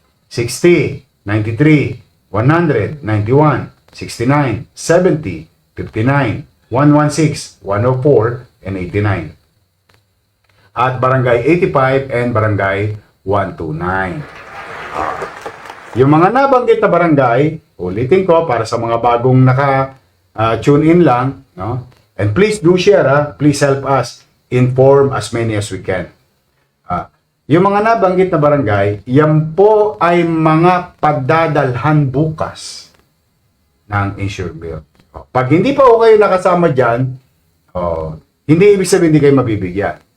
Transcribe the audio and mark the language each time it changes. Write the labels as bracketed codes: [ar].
[en] 60, 93, 100, 91, 69, 70, 59, 116, 104, and 89. At Barangay 85 and Barangay 129. [tl] Yung mga nabanggit na barangay, ulitin ko para sa mga bagong naka-tune in lang, no? [en] And please do share, please help us inform as many as we can. [tl] Yung mga nabanggit na barangay, yan po ay mga pagdadalhan bukas ng insured bill. Pag hindi pa kayo nakasama dyan, hindi ibig sabihin hindi kayo mabibigyan.